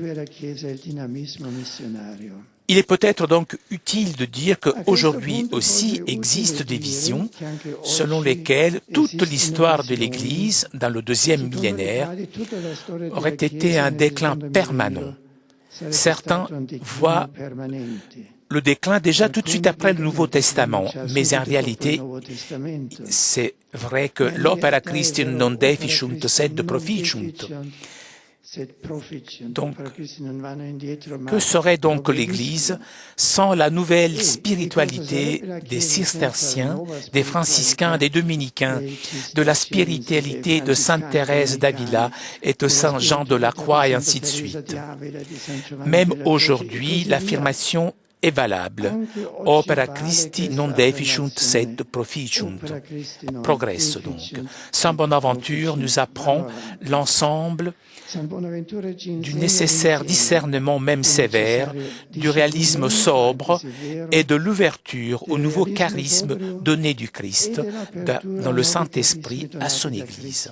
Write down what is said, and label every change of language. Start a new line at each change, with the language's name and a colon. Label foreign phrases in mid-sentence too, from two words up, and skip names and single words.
French: Il est peut-être donc utile de dire qu'aujourd'hui aussi existent des visions selon lesquelles toute l'histoire de l'Église dans le deuxième millénaire aurait été un déclin permanent. Certains voient le déclin déjà tout de suite après le Nouveau Testament, mais en réalité, c'est vrai que l'
Latin: opera Christi non deficiunt sed proficiunt.
French: Donc, que serait donc l'Église sans la nouvelle spiritualité des cisterciens, des franciscains, des dominicains, de la spiritualité de Sainte Thérèse d'Avila et de Saint Jean de la Croix et ainsi de suite. Même aujourd'hui, l'affirmation est valable.
Latin: Opera Christi non deficiunt sed proficiunt.
French: Progresso donc. Saint Bonaventure nous apprend l'ensemble du nécessaire discernement même sévère, du réalisme sobre et de l'ouverture au nouveau charisme donné du Christ dans le Saint-Esprit à son Église.